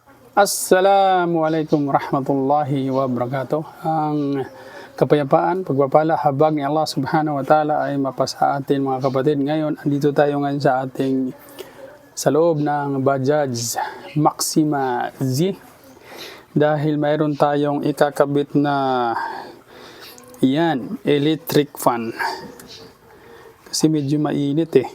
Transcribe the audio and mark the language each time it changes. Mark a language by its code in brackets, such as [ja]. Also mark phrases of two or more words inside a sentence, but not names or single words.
[ar] السلام عليكم ورحمة الله وبركاته. [tl] Ang kapayapaan, pagpapala, habag ni Allah [ar] سبحانه وتعالى [tl] ay mapasa atin mga kapatid. Ngayon, andito tayo ngayon sa loob ng Bajaj Maxima Z dahil mayroon tayong ikakabit na [en] electric fan. [tl] Kasi medyo mainit eh.